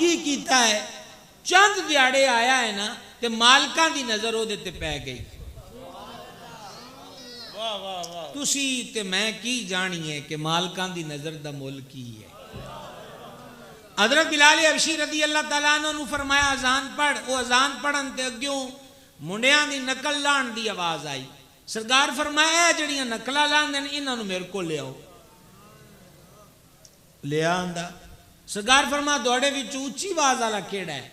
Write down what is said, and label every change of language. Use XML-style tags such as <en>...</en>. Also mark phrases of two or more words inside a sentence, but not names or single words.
<pa>ਕੀ ਕੀਤਾ ਹੈ? ਚੰਦ ਦਿਹਾੜੇ ਆਇਆ ਹੈ ਨਾ ਤੇ ਮਾਲਕਾਂ ਦੀ ਨਜ਼ਰ ਓਦੇ ਤੇ ਪੈ ਗਈ। ਵਾਹ ਵਾਹ ਵਾਹ, ਤੁਸੀ ਤੇ ਮੈਂ ਕੀ ਜਾਣੀਏ ਕਿ ਮਾਲਕਾਂ ਦੀ ਨਜ਼ਰ ਦਾ ਮੁੱਲ ਕੀ ਹੈ। ਹਜ਼ਰਤ ਬਿਲਾਲ ਹਬਸ਼ੀ</pa> <ar>رضي الله تعالى عنه</ar> <pa>ਨੂੰ ਫ਼ਰਮਾਇਆ ਅਜ਼ਾਨ ਪੜ੍ਹ। ਵੋ ਅਜ਼ਾਨ ਪੜ੍ਹਨ ਤੇ ਅਗ੍ਯੋਂ ਮੁੰਡਿਆਂ ਦੀ ਨਕਲ ਲਾਣ ਦੀ ਆਵਾਜ਼ ਆਈ। ਸਰਕਾਰ ਫ਼ਰਮਾਇਆ ਜੜੀਆਂ ਨਕਲਾ ਲਾਂਦੇ ਨੇ ਇਨ੍ਹਾਂ ਨੂੰ ਮੇਰੇ ਕੋ ਲੈ ਆਓ। ਲੈ ਆਂਦਾ। ਸਰਕਾਰ ਫ਼ਰਮਾ ਦੌੜੇ ਵਿਚ ਉੱਚੀ ਆਵਾਜ਼ ਵਾਲਾ ਕੇੜਾ ਹੈ?</pa>